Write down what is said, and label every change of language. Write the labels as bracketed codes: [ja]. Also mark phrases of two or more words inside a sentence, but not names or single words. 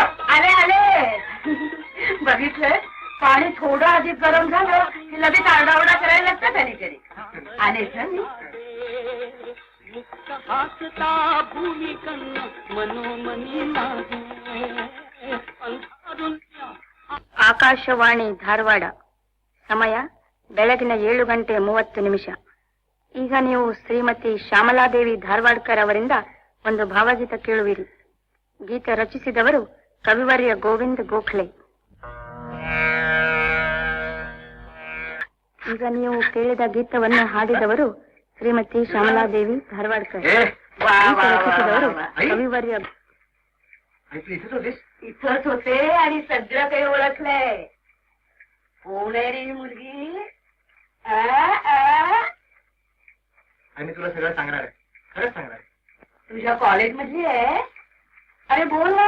[mr] आले आले बघितलं पाणी थोडं अधिक गरम झालं की लगेच आरडाओरडा करायला लागतात अलीकडे. आलेच ना मी. मुक्त हासता भूमी कन्न मनोमनी नाही अंधारुण्य. [kn] ಆಕಾಶವಾಣಿ ಧಾರವಾಡ ಸಮಯ ಬೆಳಗಿನ 7:30 ಈಗ ನೀವು ಶ್ರೀಮತಿ ಶ್ಯಾಮಲಾದೇವಿ ಧಾರವಾಡ್ಕರ್ ಅವರಿಂದ ಒಂದು ಭಾವಗೀತ ಕೇಳುವಿರಿ. ಗೀತೆ ರಚಿಸಿದವರು ಕವಿವರ್ಯ ಗೋವಿಂದ ಗೋಖಲೆ. ಈಗ ನೀವು ಕೇಳಿದ ಗೀತವನ್ನು ಹಾಡಿದವರು ಶ್ರೀಮತಿ ಶ್ಯಾಮಲಾದೇವಿ ಧಾರವಾಡ್ಕರ್. ಗೀತೆ ರಚಿಸಿದವರು ಕವಿವರ್ಯ. [mr] इथेच होतीस. इथंच होते आणि सगळं काही ओळखलंय. पुणेरी मुलगी आम्ही तुला सगळं सांगणार आहे. खरंच सांगणार आहे. तुझ्या कॉलेज मधली आहे. अरे बोल ना.